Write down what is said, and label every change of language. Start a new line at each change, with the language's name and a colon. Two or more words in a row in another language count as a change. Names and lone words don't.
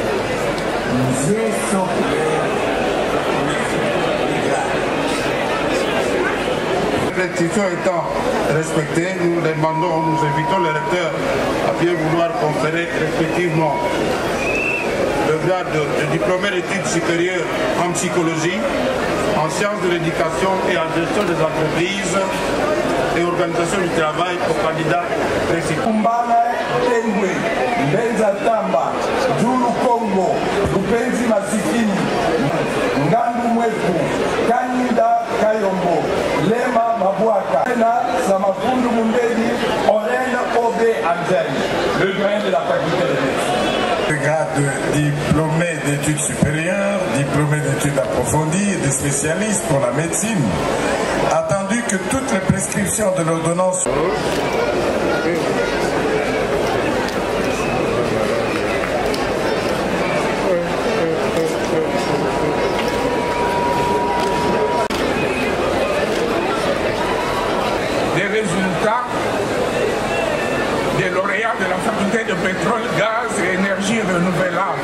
French: L'institution étant respectée, nous invitons les recteurs à bien vouloir conférer respectivement le grade de diplômé d'études supérieures en psychologie, en sciences de l'éducation et en gestion des entreprises et organisation du travail aux candidats précis. Tengwe, Mbenza Tamba, Julu Kongo, Lupenzi Masikini, Ngandu Mweku, Kanida Kayombo, Lema Mabwaka, Ena Samafundu Mundedi, Oren Obe Angel, le doyen de la faculté de médecine. Le grade de diplômé d'études supérieures, diplômé d'études approfondies et de spécialistes pour la médecine, attendu que toutes les prescriptions de l'ordonnance des résultats des lauréats de la faculté de pétrole, gaz et énergie renouvelable.